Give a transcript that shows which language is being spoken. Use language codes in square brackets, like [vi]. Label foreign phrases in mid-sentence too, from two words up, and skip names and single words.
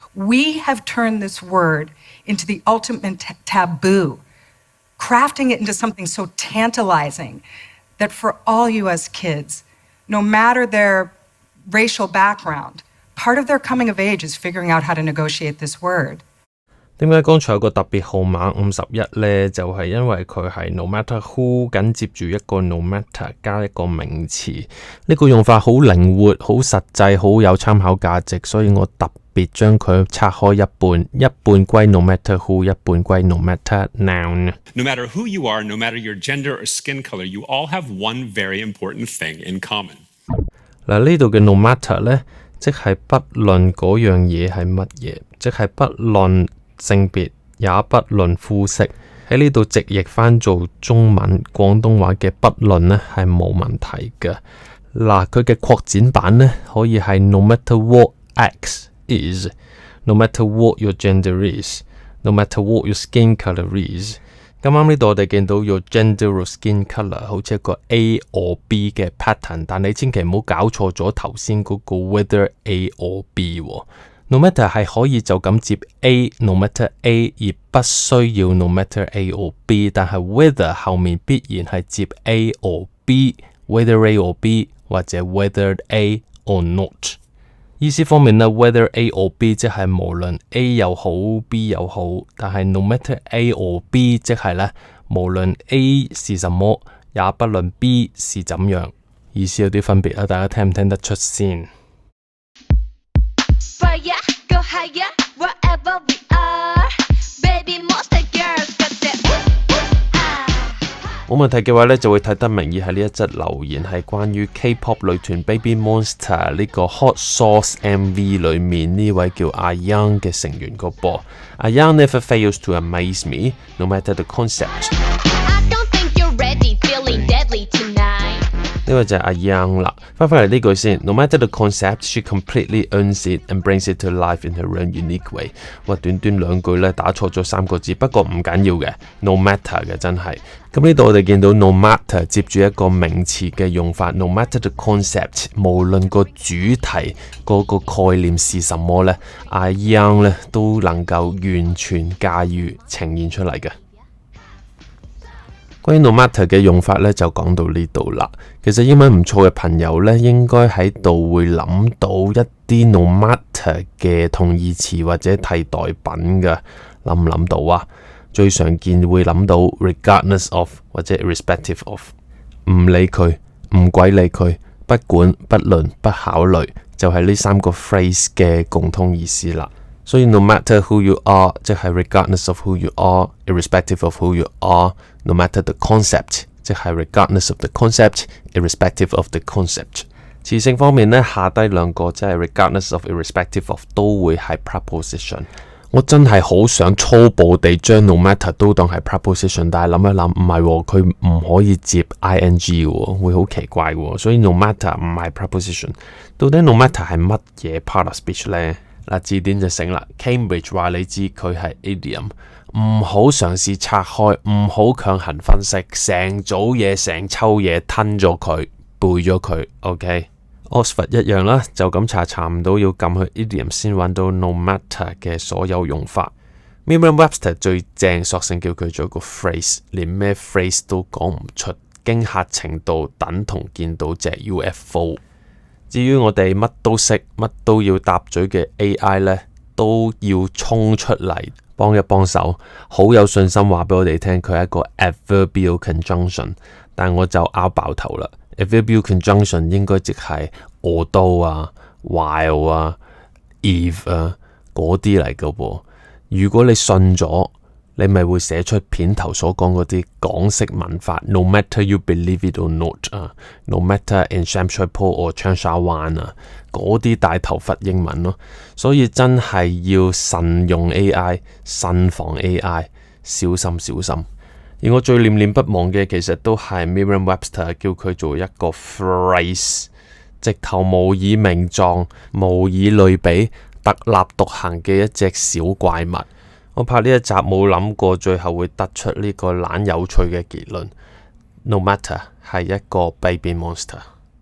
[en] We have turned this word into the ultimate taboo, crafting it into something so tantalizing that for all you as kids, no matter their racial background, part of their coming of age is figuring out how to negotiate this word. [yue] 點解剛才有個特別號碼51呢？就係因為佢係 [en] no matter who [yue] 緊接住一個 [en] no matter [yue] 加一個名詞，呢個用法好靈活、好實際、好有參考價值，所以我特別將佢拆開一半歸 [en] no matter who， [yue] 一半歸 [en] no matter noun。 No matter who you are, no matter your gender or skin color, you all have one very important thing in common. [yue] 嗱，呢度嘅 [en] no matter [yue] 呢，即係不論嗰樣嘢係乜嘢，即係不論性別，也不論膚色。喺呢度直譯翻做中文廣東話嘅不論呢係冇問題嘅。嗱，佢嘅擴展版呢，可以係 [en] no matter what X is， no matter what your gender is， no matter what your skin color is。 [yue] 啱啱呢度我哋見到 [en] your gender or skin color [yue] 好似一個 [en] A or B [yue] 嘅 pattern， 但你千祈唔好搞錯咗頭先嗰個 [en] whether A or B [yue] 喎。 [en] No matter [yue] 係可以就咁接 [en] A，no matter A [yue] 而不需要 [en] no matter A or B， [yue] 但係 whether 後面必然係接 [en] A or B， whether A or B [yue] 或者 [en] whether A or not。 [yue] 意思方面呢 [en] whether A or B [yue] 即係無論 A 又好 B 又好，但係 [en] no matter A or B [yue] 即係呢無論 A 是什麼，也不論 B 是怎樣。意思有啲分別啊，大家聽唔聽得出先？冇問題嘅話呢，就會睇得明以下呢一則留言係關於 K-pop 女團 Baby Monster 呢個 Hot Sauce MV 裏面呢位叫阿 Young 嘅成員個噃。 [en] 阿 Young never fails to amaze me, no matter the concept。 [yue] 呢位就係阿 Young 啦，翻嚟呢句先。 [en] No matter the concept, she completely owns it and brings it to life in her own unique way。 [yue] 哇，短短兩句呢，打錯咗3個字，不過唔緊要嘅 ， [en] no matter [yue] 嘅真係。咁呢度我哋見到 [en] no matter [yue] 接住一個名詞嘅用法 ， [en] no matter the concept， [yue] 無論個主題嗰個概念是什麼呢，阿 Young 呢都能夠完全駕馭呈現出嚟嘅。關於 [en] no matter [yue] 嘅用法呢，就講到呢度啦。其實英文唔錯嘅朋友呢，應該喺度會諗到一啲 [en] no matter [yue] 嘅同義詞或者替代品嘅，諗唔諗到啊？最常見會諗到 [en] regardless of [yue] 或者 [en] irrespective of， [yue] 唔理佢，唔鬼理佢，不管不論不考慮，就係呢3個 phrase 嘅共通意思啦。 [en] 所以 no matter who you are 即係 regardless of who you are, irrespective of who you are, no matter the concept 即係 regardless of the concept, irrespective of the concept。 [yue] 詞性方面呢，下低兩個即係 [en] regardless of, irrespective of [yue] 都會係 preposition。我真係好想粗暴地將 [en] no matter [yue] 都當係 preposition， 但係諗一諗唔係喎，佢唔可以接 ing 喎，會好奇怪喎，所以 [en] no matter [yue] 唔係 preposition。到底 [en] no matter [yue] 係乜嘢 [en] part of speech [yue] 呢？嗱，字典就醒啦 ，Cambridge 話你知佢係 idiom， 唔好嘗試拆開，唔好強行分析，成組嘢成抽嘢吞咗佢，背咗佢 ，OK。Oxford 一樣啦，就咁查唔到，要撳去 idiom 先揾到 [en] no matter [yue] 嘅所有用法。Merriam-Webster 最正，索性叫佢做個 phrase， 連咩 phrase 都講唔出，驚嚇程度等同見到隻 UFO。至於我哋乜都識、乜都要搭嘴嘅 AI 呢，都要衝出嚟幫一幫手，好有信心話俾我哋聽，佢係一個 [en] adverbial conjunction， [yue] 但我就拗爆頭啦。 [en] Adverbial conjunction [yue] 應該即係 although 啊、while 啊、if 啊嗰啲嚟嘅喎。如果你信咗，你咪會寫出片頭所講嗰啲港式文法 ， [en] no matter you believe it or not [yue] 啊 ， [en] no matter in Shamshire Po or Changsha Wan [yue] 啊，嗰啲大頭佛英文咯。所以真係要 [en] 慎用 AI， [yue] 慎防 AI， 小心小心。而我最念念不忘嘅其實都係 Merriam-Webster 叫佢做一個 phrase， 直頭無以名狀、無以類比、特立獨行嘅一隻小怪物。我拍呢一集冇諗過最後會得出呢個懶有趣嘅結論 ， [en] no matter [yue] 係一個 [en] baby monster。